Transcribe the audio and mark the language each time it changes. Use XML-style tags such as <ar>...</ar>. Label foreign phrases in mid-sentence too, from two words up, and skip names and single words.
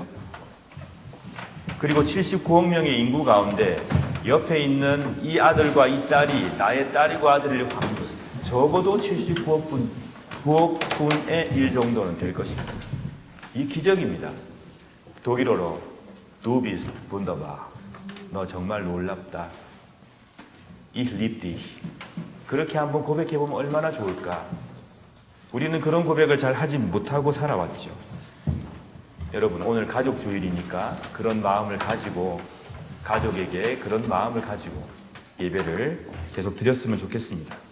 <ko>그리고 79억 명의 인구 가운데 옆에 있는 이 아들과 이 딸이 나의 딸이고 아들일 확률 적어도 79억 분, 9억 분의 1 정도는 될 것입니다. 이 기적입니다. 독일어로</ko> <de>Du bist wunderbar.</de> <ko>너 정말 놀랍다.</ko> <de>Ich liebe dich.</de> <ko>그렇게 한번 고백해보면 얼마나 좋을까. 우리는 그런 고백을 잘 하지 못하고 살아왔죠. 여러분, 오늘 가족 주일이니까 그런 마음을 가지고 가족에게 그런 마음을 가지고 예배를 계속 드렸으면 좋겠습니다.</ko>